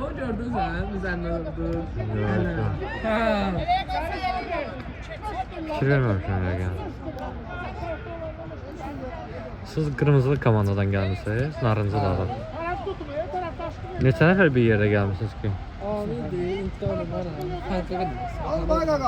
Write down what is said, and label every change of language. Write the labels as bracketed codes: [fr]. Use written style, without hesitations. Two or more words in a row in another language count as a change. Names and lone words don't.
[tr] O gördün sen. Biz anladık. [az] Fikir verməmişəm yəqin. Siz qırmızılı komandadan gəlmisiniz, narıncı dağdan. Neçə nəfər bir yerdə gəlmisiniz ki? [tr] Abi değil, intihar var. Farklı değil. Al bak aga.